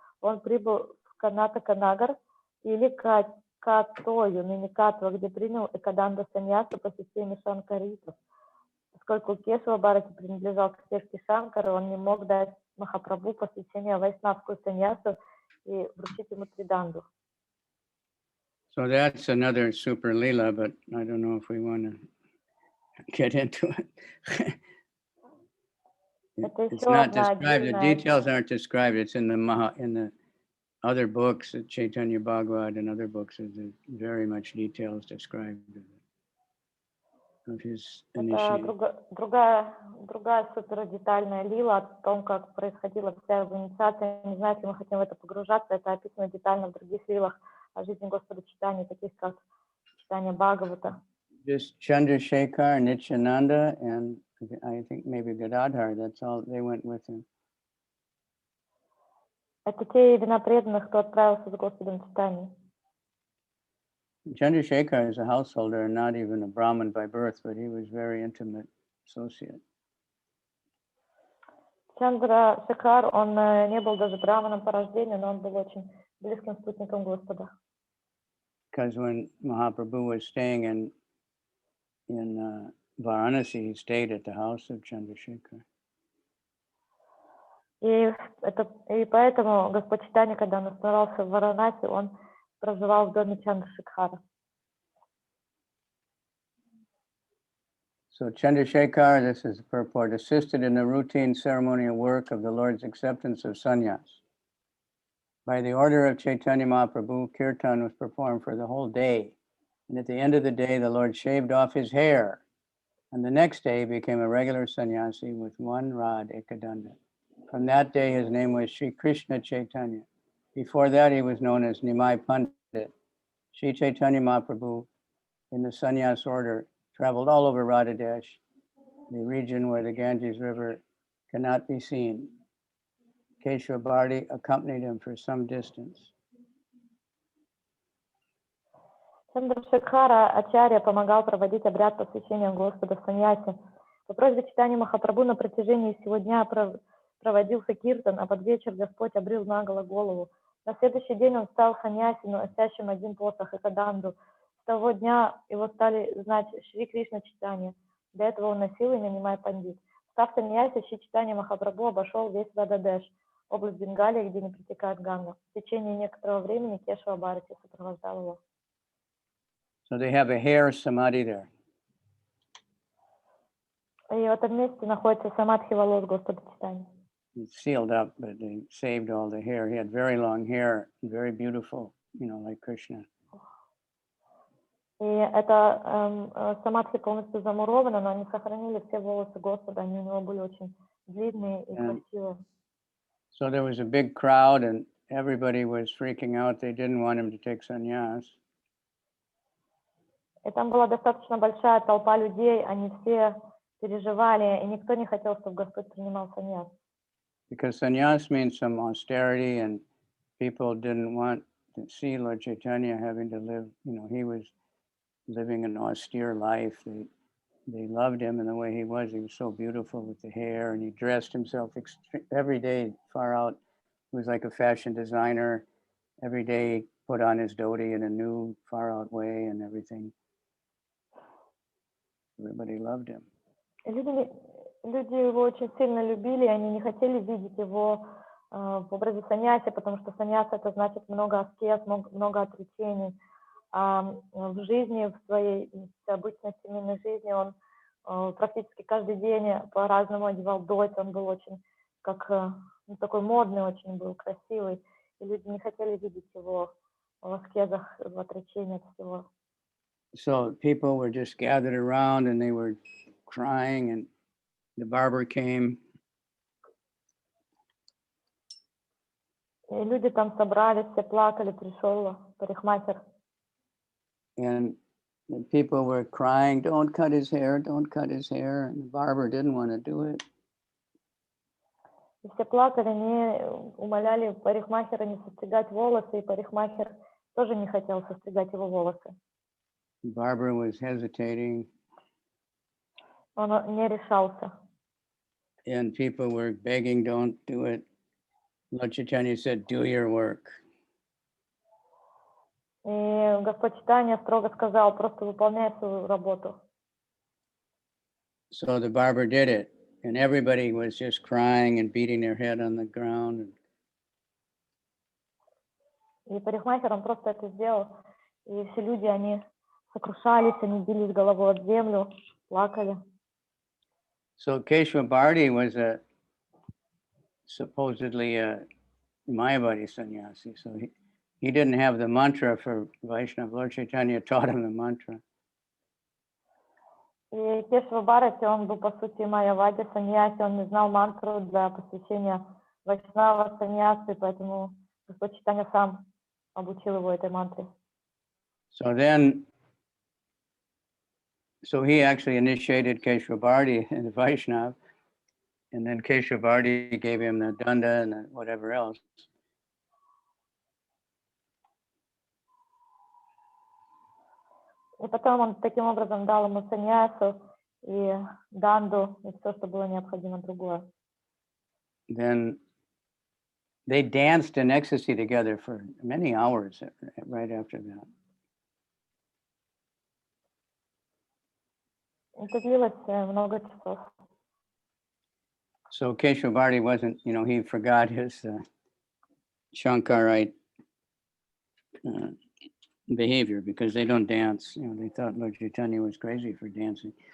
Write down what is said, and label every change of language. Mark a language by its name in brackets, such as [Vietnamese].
[Russian] Он прибыл в Карнатака-Нагар или Катою, ныне Катва, где принял Экаданда саньясу по системе шанкаритов. Поскольку Кешава Бхарати принадлежал к секте Шанкара, он не мог дать Махапрабху посвящение вайшнавскую саньясу и вручить ему триданду. [English] So that's another super lila, but I don't know if we want to get into it. It's not described. The details aren't described. It's in the other books, Chaitanya Bhagavad and other books. There's very much details described of his initiation. [Russian] Это другая супер детальная лила о том, как происходила вся его инициация. Не знаю, если мы хотим в это погружаться. Это описано детально в других лилах о жизни Господа Чайтаньи, таких как Читание Бхагавата. [English] Just Chandrasekhar, Nityananda, and I think maybe Gadadhar. That's all. They went with him. [Russian] Это те имена преданных, кто отправился с Господом Чайтаньей. [English] Chandrasekhar is a householder and not even a Brahmin by birth, but he was very intimate associate. [Russian] Chandrasekhar, он не был даже браманом по рождению, но он был очень близким спутником Господа. [English] Because when Mahaprabhu was staying in Varanasi, he stayed at the house of Chandrasekhar. [Russian] И поэтому Господь Чайтанья, когда он оставался в Варанаси, он проживал в доме Чандрашекхара. [English] So Chandrasekhar, this is the purport, assisted in the routine ceremonial work of the Lord's acceptance of sannyas. By the order of Chaitanya Mahaprabhu, kirtan was performed for the whole day. And at the end of the day, the Lord shaved off his hair. And the next day, he became a regular sannyasi with one rod, Ekadanda. From that day, his name was Sri Krishna Chaitanya. Before that, he was known as Nimai Pandit. Sri Chaitanya Mahaprabhu, in the sannyas order, traveled all over Radhadesh, the region where the Ganges River cannot be seen. Keshwabharti accompanied him for some distance. [Russian] Чандрашекхара Ачарья помогал проводить обряд посвящения Господа в саньясе. По просьбе Чайтаньи Махапрабху на протяжении всего дня проводился киртан, а под вечер Господь обрил наголо голову. На следующий день он стал саньяси, носящим один посох и каданду. С того дня его стали знать Шри Кришна Чайтанья. До этого он носил имя Нимай Пандит. Став саньяси, Шри Чайтанья Махапрабху обошел весь Рададеш, область Бенгалии, где не протекает Ганга. В течение некоторого времени Кешава Бхарати сопровождал его. [English] So they have a hair samadhi there. [Russian] И в этом месте находится самадхи волос Господа Чайтаньи. [English] It's sealed up, but they saved all the hair. He had very long hair, very beautiful, like Krishna. [Russian] И это самадхи полностью замуровано, но они сохранили все волосы Господа, они у него были очень длинные и красивые. [English] So there was a big crowd and everybody was freaking out. They didn't want him to take sannyas. [Russian] И там была достаточно большая толпа людей, они все переживали, и никто не хотел, чтобы Господь принимал саньяс. [English] Because sannyas means some austerity and people didn't want to see Lord Chaitanya having to live, he was living an austere life. They loved him in the way he was. He was so beautiful with the hair and he dressed himself every day far out. He was like a fashion designer. Every day he put on his dhoti in a new far out way and everything. Everybody loved him. [Russian] Люди его очень сильно любили, они не хотели видеть его в образе саньяси, потому что саньяс это значит много аскез, много отречений. А в жизни, в своей обычной семейной жизни он практически каждый день по-разному одевал дочь, он был очень такой модный, очень был красивый, и люди не хотели видеть его в аскезах, в отречении от всего. [English] so people were just gathered around and they were crying, and the barber came. [Russian] И люди там собрались, все плакали, пришел парикмахер. [English] And the people were crying, don't cut his hair, don't cut his hair. And the barber didn't want to do it. [Russian] И все плакали, они умоляли парикмахера не состригать волосы, и парикмахер тоже не хотел состригать его волосы. The barber was hesitating. Он не решался. [English] And people were begging, don't do it. Lord Chaitanya said, do your work. [Russian] И Господь Чайтанья строго сказал, просто выполняй свою работу. [English] So the barber did it. And everybody was just crying and beating their head on the ground. [Russian] И парикмахер, он просто это сделал. И все люди, они сокрушались, они бились головой об землю, плакали. [English] So Keshava Bharti was supposedly a Mayavadi sannyasi. So he didn't have the mantra for Vaishnava. Lord Chaitanya taught him the mantra. [Russian] И Кешава Бхарати, он был, по сути, майявади саньяси, он не знал мантру для посвящения Вайшнава саньяси, поэтому Господь Чайтанья сам обучил его этой мантре. [English] So he actually initiated Keshava Bharti in the Vaishnava, and then Keshava Bharti gave him the danda and the whatever else. [Russian] И потом он таким образом дал ему саньясу и данду, и все, что было необходимо другое. [English] Then they danced in ecstasy together for many hours right after that. [Russian] Это длилось много часов. [English] So Keshava Bharti wasn't, he forgot his Shankarite behavior because they don't dance. They thought Lord Chaitanya was crazy for dancing.